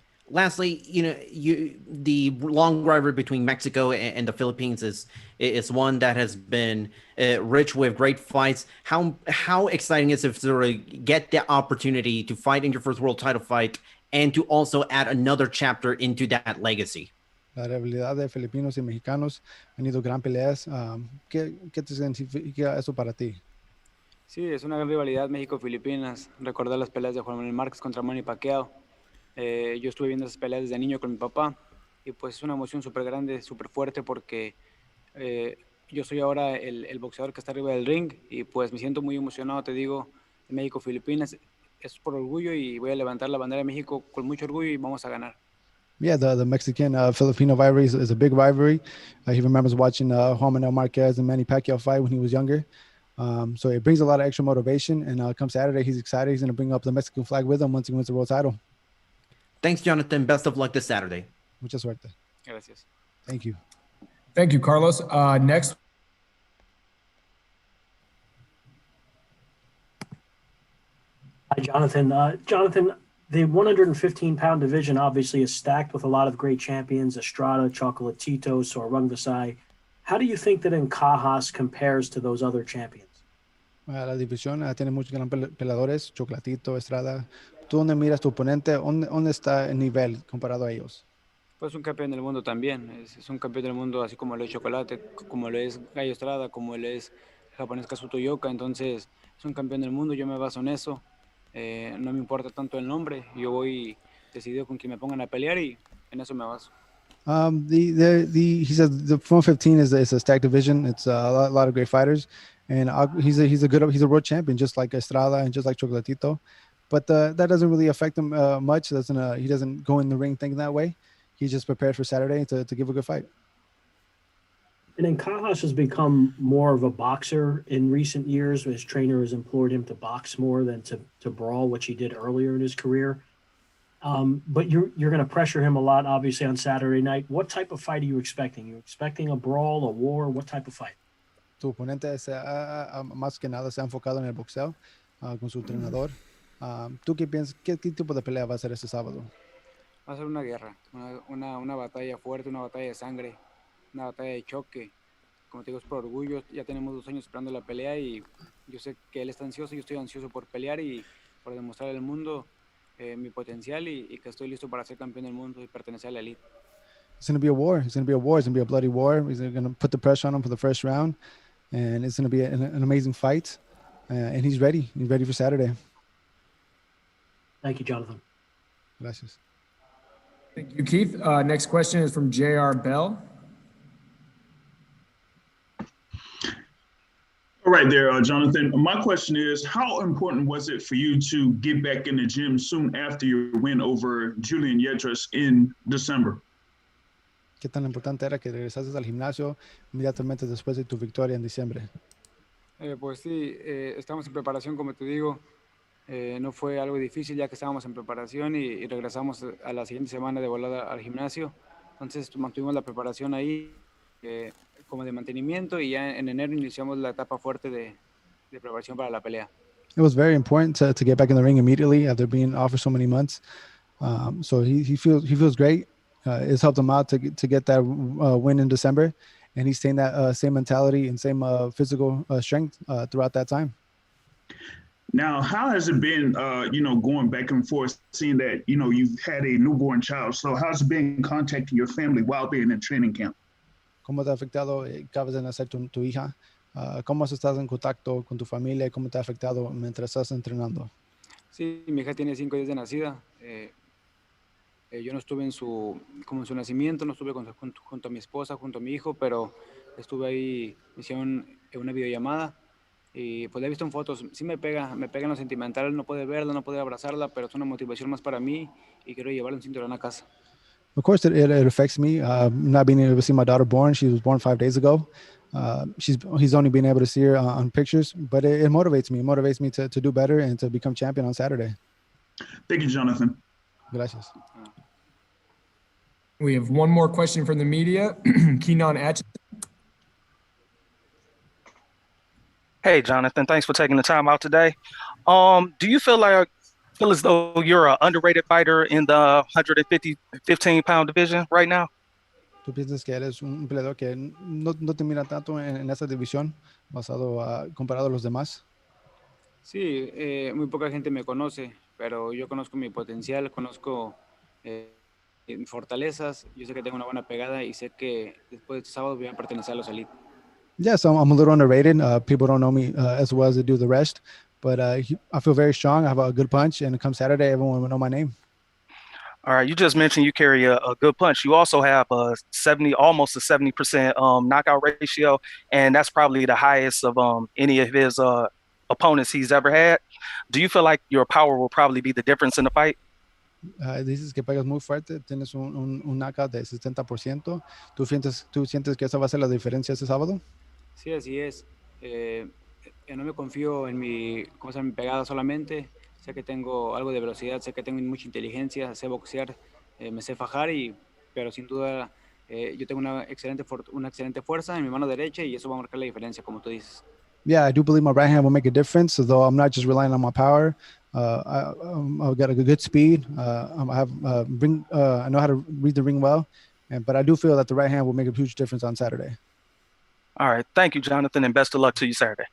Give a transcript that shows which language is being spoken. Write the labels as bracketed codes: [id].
[en] Lastly, the long rivalry between Mexico and the Philippines is one that has been rich with great fights. How exciting is it to sort of get the opportunity to fight in your first world title fight and to also add another chapter into that legacy? [es] La rivalidad de filipinos y mexicanos han ido gran peleas. ¿Qué te significa eso para ti? Sí, es una gran rivalidad México-Filipinas. Recordar las peleas de Juan Manuel Márquez contra Manny Pacquiao. Yo estuve viendo esas peleas desde niño con mi papá y pues es una emoción súper grande, súper fuerte porque yo soy ahora el boxeador que está arriba del ring y pues me siento muy emocionado, te digo, de México-Filipinas. Es por orgullo y voy a levantar la bandera de México con mucho orgullo y vamos a ganar. [en] Yeah, the Mexican-Filipino rivalry is a big rivalry. He remembers watching Juan Manuel Marquez and Manny Pacquiao fight when he was younger. So it brings a lot of extra motivation. And come Saturday, he's excited. He's going to bring up the Mexican flag with him once he wins the world title. Thanks, Jonathan. Best of luck this Saturday. [es] Mucha suerte. Gracias. [en] Thank you. Thank you, Carlos. Next. Hi, Jonathan. Jonathan, the 115-pound division obviously is stacked with a lot of great champions, Estrada, Chocolatito, Sorung Vasai. How do you think that Ancajas compares to those other champions? [es] La división tiene muchos gran peleadores, Chocolatito, Estrada. ¿Tú dónde miras tu oponente? ¿Dónde está el nivel comparado a ellos? Pues un campeón del mundo también, es un campeón del mundo así como lo es Chocolate, como lo es Gallo Estrada, como lo es el japonés Kazuto Yoka, entonces es un campeón del mundo, yo me baso en eso, no me importa tanto el nombre, yo voy decidido con quien me pongan a pelear y en eso me baso. [en] He says the 115 is a stacked division. It's a lot of great fighters, and he's a world champion, just like Estrada and just like Chocolatito. But that doesn't really affect him much. He doesn't go in the ring thinking that way. He's just prepared for Saturday to give a good fight. And Ancajas has become more of a boxer in recent years. His trainer has implored him to box more than to brawl, which he did earlier in his career. But you're going to pressure him a lot, obviously, on Saturday night. What type of fight are you expecting? You expecting a brawl, a war? What type of fight? [es] Tu oponente más que nada se ha enfocado en el boxeo con su entrenador. ¿Tú qué piensas? ¿Qué tipo de pelea va a ser este sábado? Va a ser una guerra, una batalla fuerte, una batalla de sangre, una batalla de choque. Como te digo, es por orgullo. Ya tenemos 2 años esperando la pelea y yo sé que él está ansioso, yo estoy ansioso por pelear y por demostrar al mundo mi potencial y que estoy listo para ser campeón del mundo y pertenecer a la elite. [en] It's going to be a war. It's going to be a war. It's going to be a bloody war. He's going to put the pressure on him for the first round, and it's going to be an amazing fight. And he's ready. He's ready for Saturday. Thank you, Jonathan. [es] Gracias. [en] Thank you, Keith. Next question is from J.R. Bell. All right there, Jonathan. My question is, how important was it for you to get back in the gym soon after your win over Julian Yetras in December? [es] ¿Qué tan importante era que regresases al gimnasio inmediatamente después de tu victoria en diciembre? Pues sí, estamos en preparación, como te digo. No fue algo difícil ya que estábamos en preparación y regresamos a la siguiente semana de volada al gimnasio. Entonces mantuvimos la preparación ahí como de mantenimiento y ya en enero iniciamos la etapa fuerte de preparación para la pelea. [en] It was very important to get back in the ring immediately after being off for so many months. So he feels great. It's helped him out to get that win in December, and he's staying that same mentality and same physical strength throughout that time. Now, how has it been, going back and forth, seeing that, you've had a newborn child? So how's it been contacting your family while being in training camp? [es] ¿Cómo te ha afectado? Acabas de nacer tu hija. ¿Cómo has estado en contacto con tu familia y cómo te ha afectado mientras estás entrenando? Sí, mi hija tiene 5 días de nacida. Yo no estuve en su nacimiento, no estuve junto a mi esposa, junto a mi hijo, pero estuve ahí, me hicieron una videollamada y pues la he visto en fotos. Sí me pega en lo sentimental, no puede verla, no puede abrazarla, pero es una motivación más para mí y quiero llevarle un cinturón a casa. [en] Of course, it affects me. Not being able to see my daughter born. She was born 5 days ago. He's only been able to see her on pictures, but it motivates me. It motivates me to do better and to become champion on Saturday. Thank you, Jonathan. [es] Gracias. [en] We have one more question from the media. Keenan Atchison. Hey, Jonathan, thanks for taking the time out today. Do you feel as though you're an underrated fighter in the 15-pound division right now? [es] ¿Tú piensas que eres un peleador que no te mira tanto en esa división comparado a los demás? Sí, muy poca gente me conoce, pero yo conozco mi potencial, conozco mis fortalezas. Yo sé que tengo una buena pegada y sé que después de este sábado voy a pertenecer a los Elite. [en] Yeah, so I'm a little underrated. People don't know me as well as they do the rest. But I feel very strong. I have a good punch, and come Saturday, everyone will know my name. All right, you just mentioned you carry a good punch. You also have almost a 70% knockout ratio, and that's probably the highest of any of his opponents he's ever had. Do you feel like your power will probably be the difference in the fight? [es] Dices que pegas muy fuerte, tienes un knockout de 70%. ¿Tú sientes que esa va a ser la diferencia este sábado? Sí, así es. No me confío en mi pegada solamente. Sé que tengo algo de velocidad, sé que tengo mucha inteligencia, sé boxear, me sé fajar, pero sin duda yo tengo una excelente fuerza en mi mano derecha y eso va a marcar la diferencia, como tú dices. [en] Yeah, I do believe my right hand will make a difference, although I'm not just relying on my power. I've got a good speed. I know how to read the ring well, but I do feel that the right hand will make a huge difference on Saturday. All right. Thank you, Jonathan, and best of luck to you Saturday.